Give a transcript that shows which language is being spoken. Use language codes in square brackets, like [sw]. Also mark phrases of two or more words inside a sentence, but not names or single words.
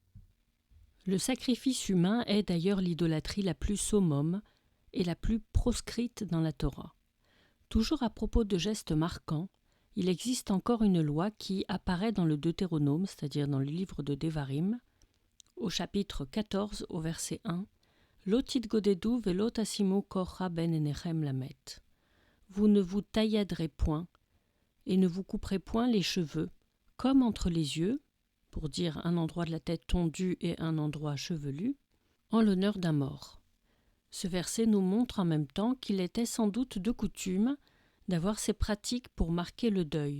[fr] Le sacrifice humain est d'ailleurs l'idolâtrie la plus summum et la plus proscrite dans la Torah. Toujours à propos de gestes marquants, il existe encore une loi qui apparaît dans le Deutéronome, c'est-à-dire dans le livre de Devarim, au chapitre 14, au verset 1, « [he] לא תתגודדו ולא תשימו קרחה בין עיניכם למת [fr] » Vous ne vous tailladerez point et ne vous couperez point les cheveux, comme entre les yeux, pour dire un endroit de la tête tondu et un endroit chevelu, en l'honneur d'un mort. Ce verset nous montre en même temps qu'il était sans doute de coutume d'avoir ces pratiques pour marquer le deuil.